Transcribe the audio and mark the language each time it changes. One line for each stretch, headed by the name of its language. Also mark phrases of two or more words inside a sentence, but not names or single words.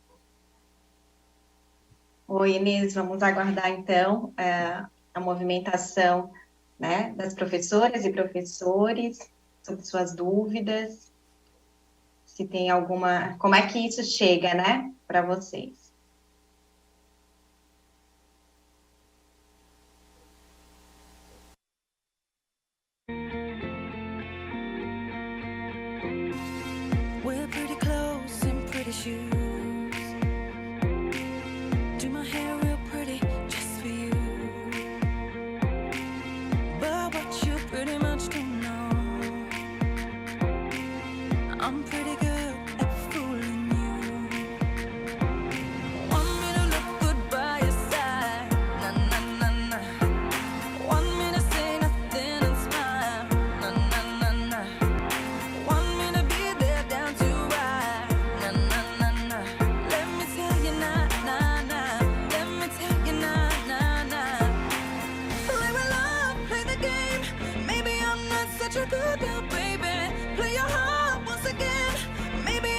Portuguese: Oi, Inês, vamos aguardar, então, a movimentação, né, das professoras e professores sobre suas dúvidas, se tem alguma... Como é que isso chega, né, para vocês?
English: We're pretty close in pretty shoes. Do my hair real pretty just for you. But what you pretty much don't know, I'm pretty good at fooling you. Want me to look good by your side, na na na na. Want me to say nothing and smile, na na na na. Want me to be there down to right, na na na na. Let me tell you na na na. Let me tell you na na na. Play with love, play the game. Maybe I'm not such a good girl, baby. Play your heart once again.